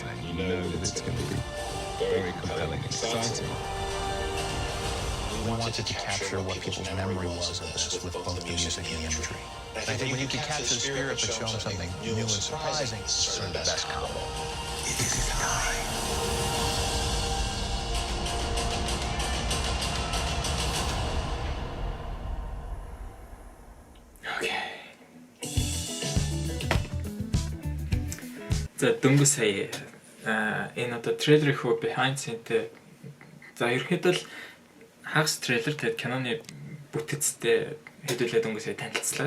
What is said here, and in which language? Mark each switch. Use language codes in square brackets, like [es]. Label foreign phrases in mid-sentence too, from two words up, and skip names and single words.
[en] You know that it's going to be very compelling, exciting. We wanted to capture what people's memory was of this with both the music and the imagery. I think when you can capture the spirit but show them something new and surprising, this is sort of the best combo. It is time. Okay. [mn] За дөнгөж сая энэ одоо трейлер хөө [en] behind scene- [mn] тэй за ерөнхийдөө л хагас трейлер тэгээд киноны бүтэцтэй хэдүүлээ дөнгөж сая танилцлаа.